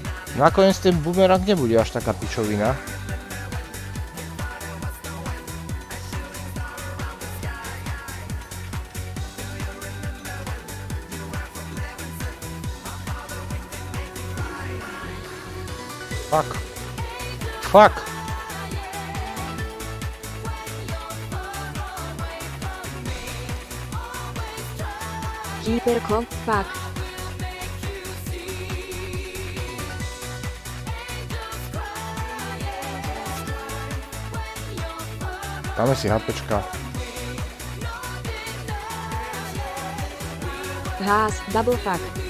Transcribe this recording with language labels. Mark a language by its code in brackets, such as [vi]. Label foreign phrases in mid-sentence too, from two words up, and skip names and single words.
[sk] Nakoniec ten bumerang nebude až taká pičovina. Fuck. Fuck. Kýperko, fuck. Dáme si HPčka. Hás, [en] double fuck.